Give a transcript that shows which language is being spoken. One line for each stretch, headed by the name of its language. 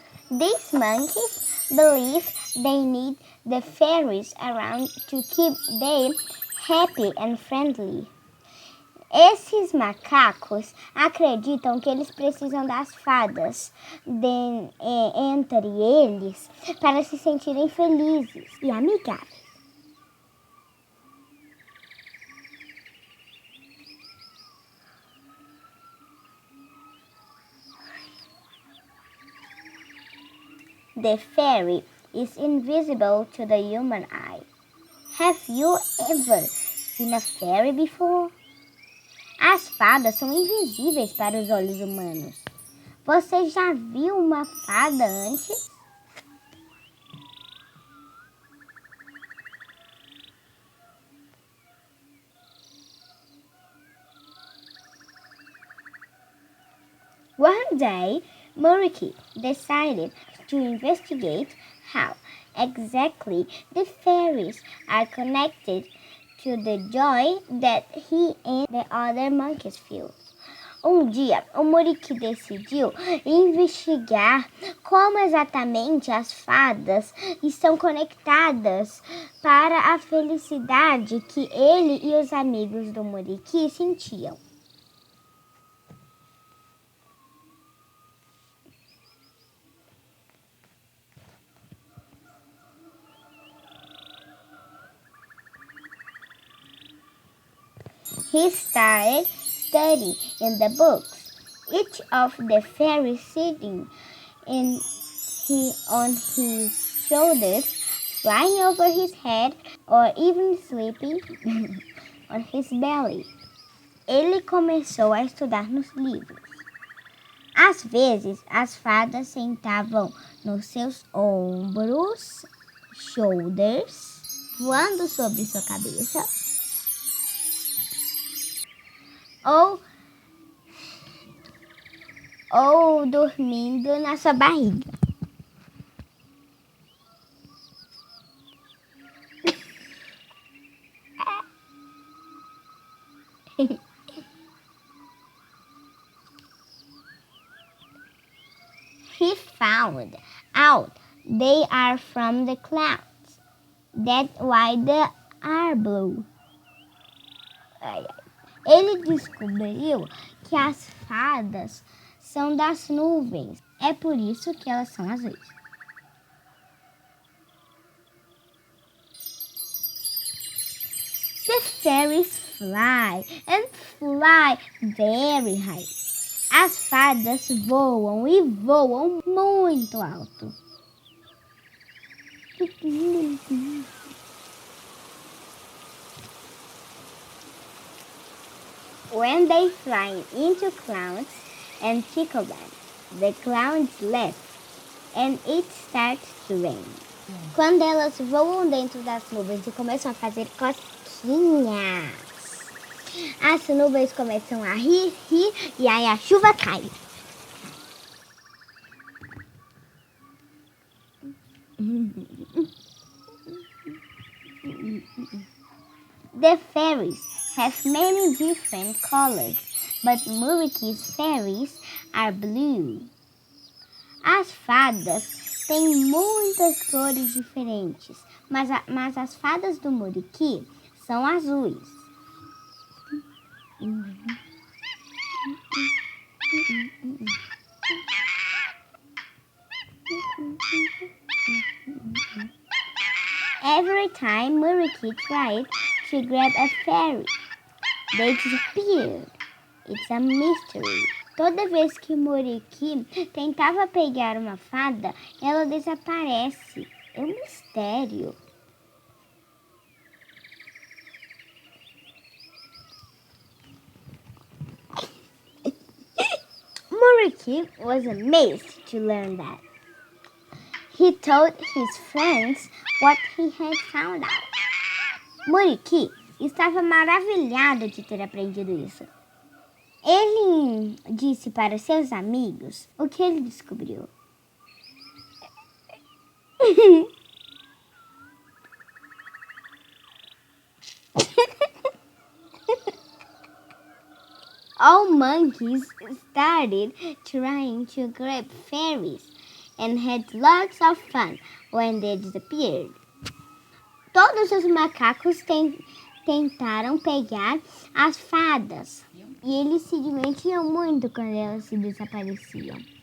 English: These monkeys believe they need the fairies around to keep them happy and friendly.
Portuguese: Esses macacos acreditam que eles precisam das fadas entre eles para se sentirem felizes e amigáveis.
English: The fairy is invisible to the human eye. Have you ever seen a fairy before?
Portuguese: As fadas são invisíveis para os olhos humanos. Você já viu uma fada antes?
English: One day, Muriqui decided to investigate how exactly the fairies are connected to the joy that he and the other monkeys feel.
Portuguese: Um dia, o Muriqui decidiu investigar como exatamente as fadas estão conectadas para a felicidade que ele e os amigos do Muriqui sentiam.
English: He started studying in the books, each of the fairies sitting on his shoulders, flying over his head, or even sleeping on his belly.
Portuguese: Ele começou a estudar nos livros. Às vezes, as fadas sentavam nos seus ombros,
English: shoulders,
Portuguese: voando sobre sua cabeça, ou dormindo na sua barriga.
English: He found out they are from the clouds. That's why they are blue.
Portuguese: Ele descobriu que as fadas são das nuvens. É por isso que elas são azuis.
English: The fairies fly and fly very high.
Portuguese: As fadas voam e voam muito alto.
English: When they fly into clouds and tickle them, the clouds laugh and it starts to rain.
Portuguese: Quando elas voam dentro das nuvens e começam a fazer cosquinhas, as nuvens começam a rir e aí a chuva cai.
English: The fairies have many different colors, but Muriqui's fairies are blue.
Portuguese: As fadas tem muitas cores diferentes, mas as fadas do Muriqui são azuis.
English: Every time Muriqui tried to grab a fairy, they disappeared. It's a mystery.
Portuguese: Toda vez que Muriqui tentava pegar uma fada, ela desaparece. É um mistério.
English: Muriqui was amazed to learn that. He told his friends what he had found out.
Portuguese: Muriqui estava maravilhado de ter aprendido isso. Ele disse para seus amigos o que ele descobriu.
English: All monkeys started trying to grab fairies and had lots of fun when they disappeared.
Portuguese: Todos os macacos tentaram pegar as fadas e eles se divertiam muito quando elas se desapareciam.